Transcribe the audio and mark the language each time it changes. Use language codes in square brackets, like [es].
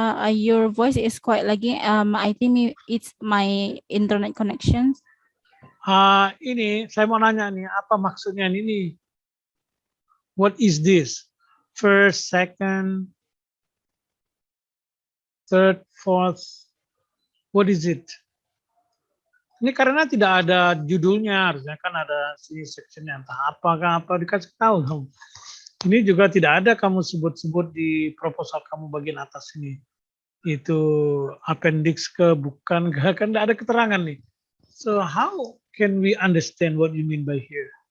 [en] Your voice is quite lagging. I think it's my internet connection. [id] Ini saya mau nanya nih, apa maksudnya ini? [en] What is this? First, second, third, fourth. What is it? [id] Ini karena tidak ada judulnya, harusnya kan ada sini sectionnya, entah apakah apa dikasih tahu dong. Ini juga tidak ada kamu sebut-sebut di proposal kamu bagian atas ini. Itu appendix ke bukan, kan tidak ada keterangan nih. [en] So how can we understand what you mean by here?